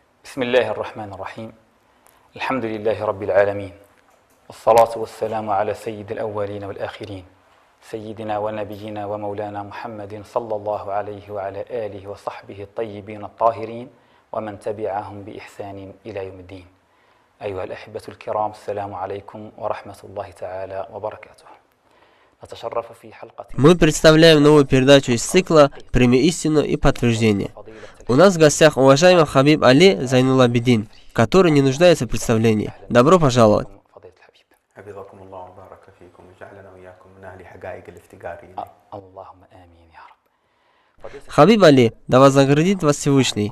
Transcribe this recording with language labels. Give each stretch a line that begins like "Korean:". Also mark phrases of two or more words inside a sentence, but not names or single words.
Arabic: بسم الله الرحمن الرحيم الحمد لله رب العالمين والصلاة والسلام على سيد الأولين والآخرين سيدنا ونبينا ومولانا محمد صلى الله عليه وعلى آله وصحبه الطيبين الطاهرين ومن تبعهم بإحسان إلى يوم الدين. أيها الأحبة الكرام، السلام عليكم ورحمة الله تعالى وبركاته. نتشرف في حلقة.
Russian: Мы представляем новую передачу из цикла «Прими истину и подтверждение». У нас в гостях уважаемый Хабиб Али Зайнулабидин, который не нуждается в представлении. Добро пожаловать. Хабиб Али, да вознаградит вас Всевышний.